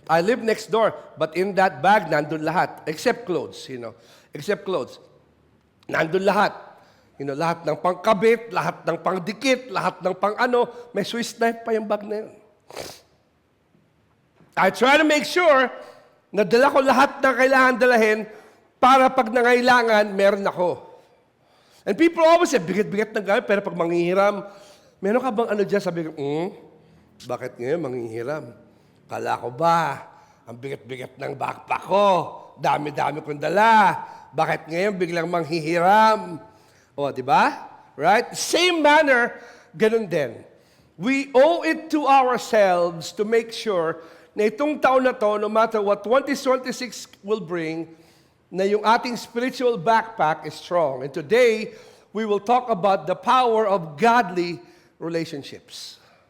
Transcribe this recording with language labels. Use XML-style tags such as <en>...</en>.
<en>I live next door, but in that bag,</en> <tl>nandun lahat.</tl> <en>Except clothes, Except clothes.</en> <tl>Nandun lahat. Lahat ng pangkabit, lahat ng pangdikit, lahat ng pang-ano. May Swiss knife pa yung bag na yun.</tl> <en>I try to make sure</en> <tl>na dala ko lahat ng kailangan dalahin para pag nangailangan, meron ako.</tl> <en>And people always say,</en> <tl>bigat-bigat ng gamit, pero pag manghihiram, meron ka bang ano dyan? Sabi ko, bakit ngayon manghihiram? Kala ko ba, ang bigat-bigat ng backpack ko, dami-dami kong dala, bakit ngayon biglang manghihiram? O, di ba?</tl> <en>Right? Same manner,</en> <tl>ganun din.</tl> <en>We owe it to ourselves to make sure</en> <tl>na itong taon na to,</tl> <en>no matter what 2026 will bring,</en> <tl>na yung ating</tl> <en>spiritual backpack is strong. And today, we will talk about the power of godly relationships.</en>